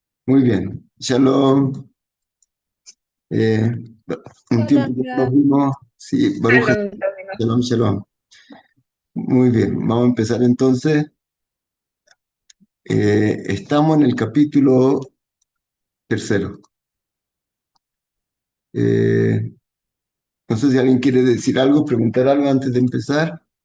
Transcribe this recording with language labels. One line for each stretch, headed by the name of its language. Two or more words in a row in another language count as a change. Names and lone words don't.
Spanish: Muy bien. Shalom. Eh, un tiempo que no nos Hola, vimos. Sí, Baruch. Shalom, amigo.
Hebrew: שלום שלום.
Spanish: Muy bien. Vamos a empezar entonces. Estamos en el capítulo tercero. Eh, no sé si alguien quiere decir algo, preguntar algo antes de empezar.